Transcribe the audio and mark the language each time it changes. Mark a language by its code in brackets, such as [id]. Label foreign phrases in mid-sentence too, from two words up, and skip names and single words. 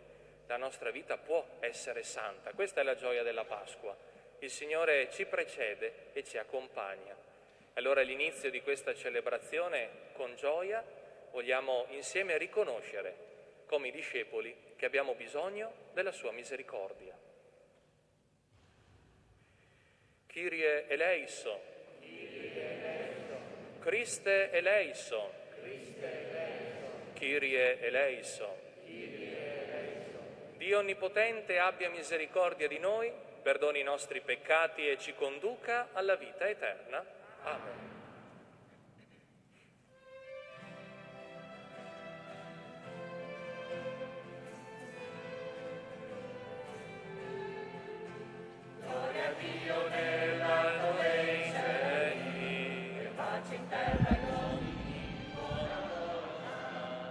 [it] La nostra vita può essere santa. Questa è la gioia della Pasqua. Il Signore ci precede e ci accompagna. Allora all'inizio di questa celebrazione, con gioia, vogliamo insieme riconoscere, come i discepoli, che abbiamo bisogno della sua misericordia. [el] Κύριε ἐλέησον, Χριστὲ ἐλέησον, Κύριε ἐλέησον. [it] Dio Onnipotente abbia misericordia di noi, perdoni i nostri peccati e ci conduca alla vita eterna. Amen. Gloria a Dio nell'alto dei cieli, e pace in terra ai uomini buona volontà.